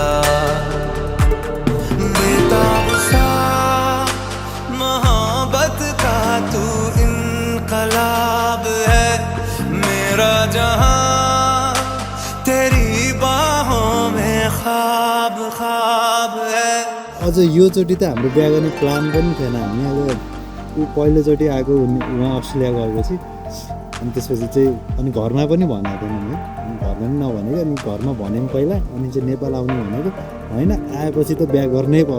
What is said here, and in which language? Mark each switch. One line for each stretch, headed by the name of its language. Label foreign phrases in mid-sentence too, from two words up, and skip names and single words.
Hindi: बेताब सा मोहब्बत का तू इनकलाब है, मेरा जहां तेरी बाहों में ख्वाब ख्वाब है।
Nepali: अझ योचोटि त हाम्रो बिहा गर्ने प्लान पनि थिएन। हामी अब ऊ पहिलोचोटि आएको, उहाँ अस्ट्रेलिया गएपछि, अनि त्यसपछि चाहिँ अनि घरमा पनि भनेको थिएन है, अनि घरमा पनि नभनेको, अनि घरमा भन्यौँ पहिला, अनि चाहिँ नेपाल आउनु भनेको होइन, आएपछि त बिहा गर्नै पर्छ।